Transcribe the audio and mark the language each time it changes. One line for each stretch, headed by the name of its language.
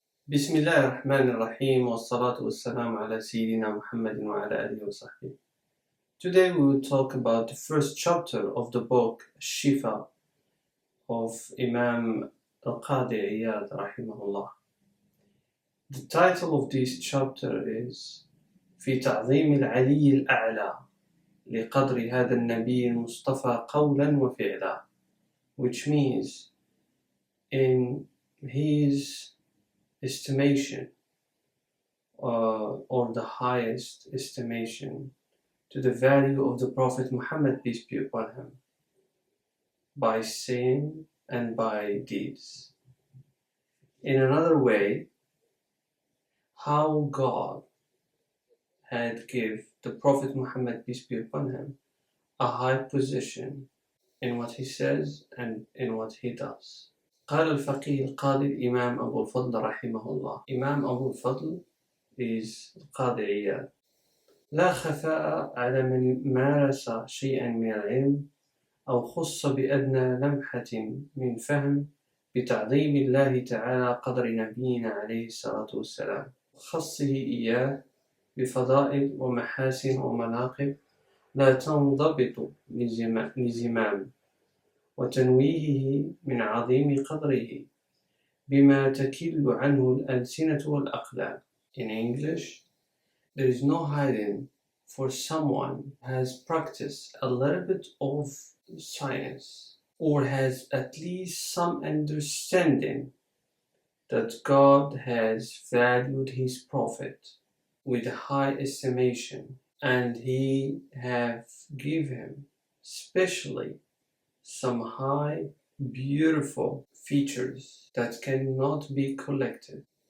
Arabic: بسم الله الرحمن الرحيم والصلاة والسلام على سيدنا محمد وعلى آله وصحبه.
English: Today we will talk about the first chapter of the book al-Shifāء of Imam al-Qadi Iyad rahimahullah. The title of this chapter is
Arabic: في تعظيم العلي الأعلى لقدر هذا النبي المصطفى قولا وفعلا,
English: which means in his estimation or the highest estimation to the value of the Prophet Muhammad, peace be upon him, by saying and by deeds. In another way, how God had give the Prophet Muhammad, peace be upon him, a high position in what he says and in what he does.
Arabic: قال الفقيه القاضي الإمام أبو الفضل رحمه الله.
English: Imam Abu al-Fadl is القاضي عياد.
Arabic: لا خفاء على من مارس شيئا من العلم أو خص بأدنى لمحة من فهم بتعظيم الله تعالى قدر نبينا عليه الصلاة والسلام, خصه إياه بفضائل ومحاسن ومناقب لا تنضبط لزمام, وتنويهه من عظيم قدره بما تكل عنه الألسنة والأقلام.
English: In English, there is no hiding for someone who has practiced a little bit of science or has at least some understanding that God has valued his prophet with a high estimation, and he have given him specially some high, beautiful features that cannot be collected.